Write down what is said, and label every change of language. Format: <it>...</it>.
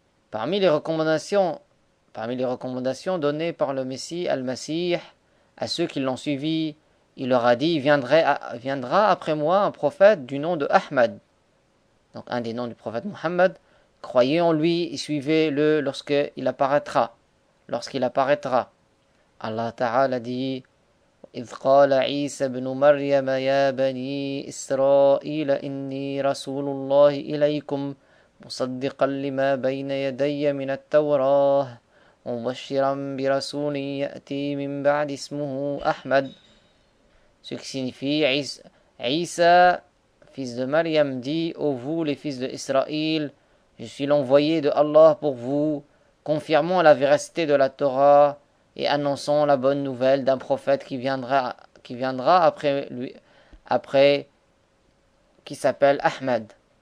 <fr>Parmi les recommandations données par le Messie Al-Masih à ceux qui l'ont suivi, il leur a dit « Viendra après moi un prophète du nom de Ahmad ». Donc un des noms du prophète Muhammad. Croyez en lui et suivez-le lorsqu'il apparaîtra. Allah Ta'ala dit</fr> <ar>إذ قال عيسى بن مريم يا بني إسرائيل إني رسول الله إليكم مصدقا لما بين يدي من التوراة مبشرا برسول يأتي من بعد اسمه أحمد.</ar> <fr>Ce qui signifie Isa, fils de Maryam, dit ô vous les fils d'Israël, je suis l'envoyé de Allah pour vous, confirmant la véracité de la Torah et annonçant la bonne nouvelle d'un prophète qui viendra après lui, qui s'appelle Ahmad.</fr>